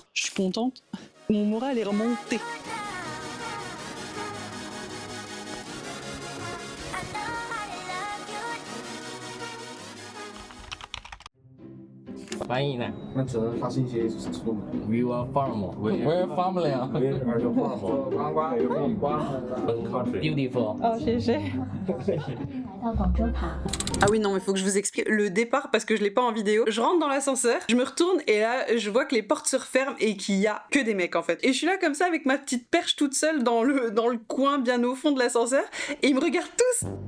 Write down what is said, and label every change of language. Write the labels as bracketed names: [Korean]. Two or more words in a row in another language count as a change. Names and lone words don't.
[French] Je suis contente. Mon moral est remonté. [Chinese] 翻译呢？那只能发信息出门。 [English] We were farm. We're family. We are the farm. [Chinese] 观光 [English] Beautiful. Oh, GG. [French] Ah oui, non, mais faut que je vous explique le départ parce que je l'ai pas en vidéo. Je rentre dans l'ascenseur, je me retourne et là, je vois que les portes se referment et qu'il y a que des mecs en fait. Et je suis là comme ça avec ma petite perche toute seule dans le coin bien au fond de l'ascenseur et ils me regardent tous.